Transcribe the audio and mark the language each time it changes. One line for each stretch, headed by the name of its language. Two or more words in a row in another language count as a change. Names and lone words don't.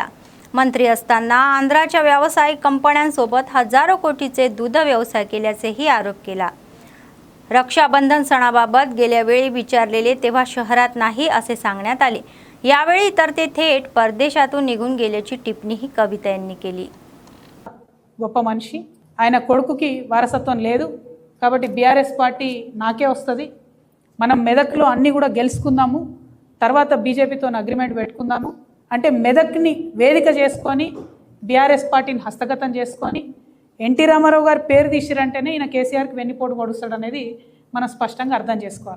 Marathi: मंत्री असताना आंध्राच्या व्यावसायिक कंपन्यांसोबत हजारो कोटीचे दूध व्यवसाय केल्याचेही आरोप केला। रक्षाबंधन सणाबाबत गेल्या वेळी विचारलेले तेव्हा शहरात नाही असे सांगण्यात आले। यावेळी तर ते थेट परदेशातून निघून गेल्याची टिप्पणीही कविता यांनी केली।
Telugu: గొప్ప మనిషి ఆయన కొడుకుకి వారసత్వం లేదు కాబట్టి BRS పార్టీ నాకే వస్తది, మనం మెదక్లో అన్ని కూడా గెలుచుకుందాము, తర్వాత బీజేపీతో అగ్రిమెంట్ పెట్టుకుందాము అంటే మెదక్ని వేదిక చేసుకొని BRS పార్టీని హస్తగతం చేసుకొని ఎన్టీ రామారావు గారి పేరు తీసిరంటేనే ఈయన కేసీఆర్కి వెన్నుపోటు పొడుస్తాడు అనేది మనం స్పష్టంగా అర్థం చేసుకోవాలి।